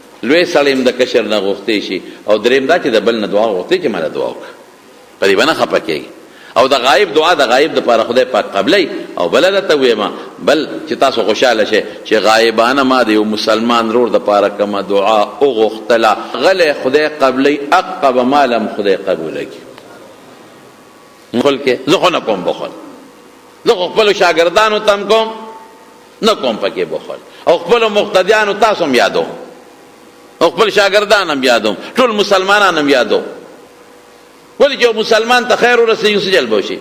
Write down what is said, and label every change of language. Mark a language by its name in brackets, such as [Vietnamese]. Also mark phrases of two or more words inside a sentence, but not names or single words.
[Pashto] لوی سړی هم د کشر نه غوښتی شي، او دریم دا چې د بل نه دعا غوښتی چې ماله دعا وکړه، په دې به نه خفه کېږي. او د غایب دعا د غایب دپاره خدای پاک قبلی. او بله درته ویمه، بل چې تاسو خوشحاله شئ چې غایبانه ما د یو مسلمان رور دپاره کومه دعا وغوښتله، غلی خدای قبلی، عقب ما لم خدای قبوله کړي. بخل کې زه خو نه کوم بخل، زه خو خپلو شاګردانو ته هم کوم، نه کوم پکې بخل، او خپلو مقتدیانو تاسو هم یادوم، او خپل شاګردان هم یادوم، ټول مسلمانان هم یادوم. ولې چې مسلمان ته خیر ورسېږي څه جلب وشي.